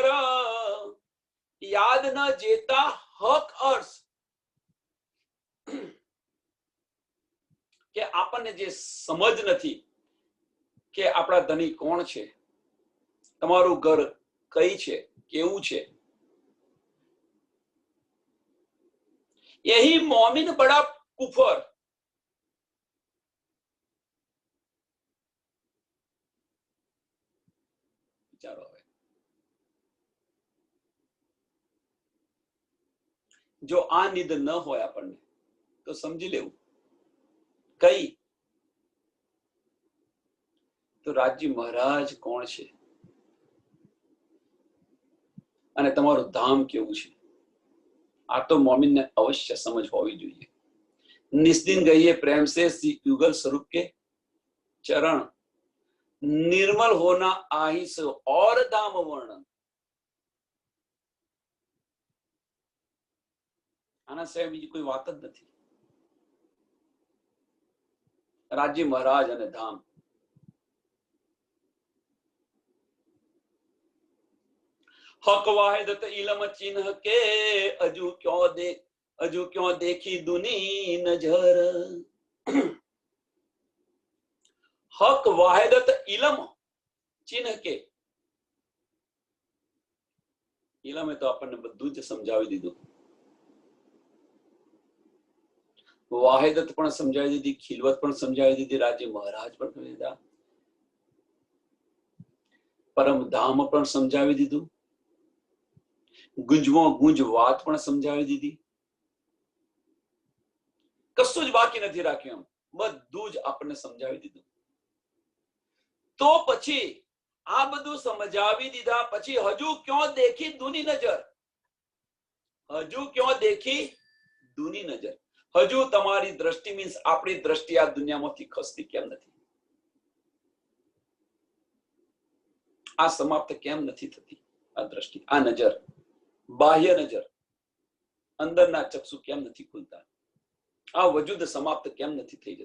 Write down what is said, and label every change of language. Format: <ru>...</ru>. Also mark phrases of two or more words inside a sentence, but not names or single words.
<gu>યાદ ન જેતા હક અર્સ કે આપણને જે સમજ નથી કે આપણા ધણી કોણ છે, તમારું ઘર કઈ છે, કેવું છે,</gu> <hi>यही मोमिन बड़ा कुफर.</hi> <gu>વિચારો હવે, જો આ નિદ ન હોય આપણને તો સમજી લેવું કઈ તો રાજજી મહારાજ કોણ છે અને તમારું ધામ કેવું છે. આ તો મોમિનને અવશ્ય સમજ હોવી જોઈએ.</gu> <hi>निस्दिन गइए प्रेम से युगल स्वरूप के चरण, निर्मल होना आही से और धाम वर्णन.</hi> <gu>આના સિવાય બીજી કોઈ વાત જ નથી. રાજ્ય મહારાજ અને ધામ.</gu> <hi>हक वाहिदत इलम चिन्ह के अजू क्यों देखी दुनी नजर. हक वाहिदत इलम चिन्ह के.</hi> <gu>इलमे तो આપણને બધું જ સમજાવી દીધું. વાહિદત પણ સમજાવી દીધી, ખિલવત પણ સમજાવી દીધી, રાજ્ય મહારાજ પણ કહી દીધા, પરમ ધામ પણ સમજાવી દીધું, ગુંજવો ગુંજ વાત પણ સમજાવી દીધી. કશું જ બાકી નથી રાખ્યું. બધું જ આપણને સમજાવી દીધું. તો પછી આ બધું સમજાવી દીધા પછી હજુ</gu> <hi>क्यों देखी दूनी नजर? હજુ ક્यों देखी दूनी नजर?</hi> <gu>હજુ તમારી દ્રષ્ટિ મીન્સ આપણી દ્રષ્ટિ આ દુનિયામાંથી ખસતી કેમ નથી? આ સમાપ્ત કેમ નથી થતી? આ દ્રષ્ટિ, આ નજર, બાહ્ય નજર, અંદરના ચક્ષુ કેમ નથી ખુલતા? આ વજૂદ સમાપ્ત કેમ નથી થઈ જતું?</gu>